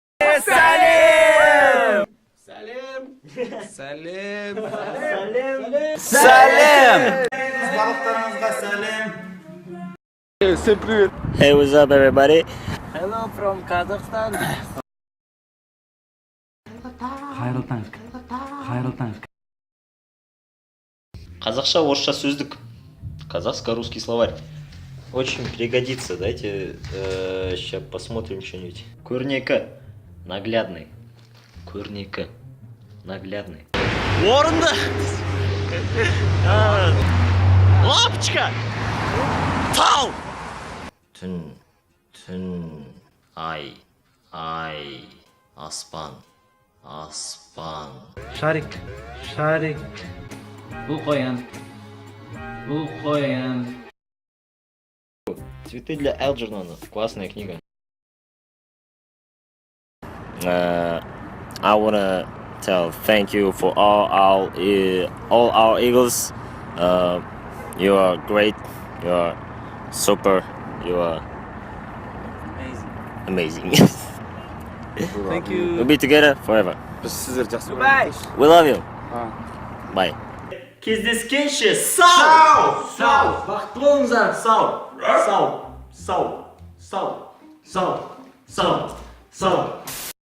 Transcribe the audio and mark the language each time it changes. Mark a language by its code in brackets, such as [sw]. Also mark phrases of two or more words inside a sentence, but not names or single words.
[en] Salim! Salim! Salim! Hey, what's up, everybody? Hello from Kazakhstan. [kk] Казахша, орысша сөздік. [ru] Казахско-русский словарь. Очень пригодится. Дайте сейчас посмотрим что-нибудь. [kk] Көрнекі. Наглядный. Көрнекі. [ru] Наглядный. Орынды! Лапочка! [kk] Тау! Түн, ай, аспан, Шарик. Бұл қоян. [ru] Цветы для Элджернона. Классная книга. [en] I wanna tell thank you for all our Eagles. You are great. You are super. You are amazing. Thank you. We'll be together forever. [kk] Biz sizleri жақсы [en] Bye. [kk] көреміз. [en] We love you. Bye. [kk] Кездескенше сау! Бақытты болыңыздар. Сау!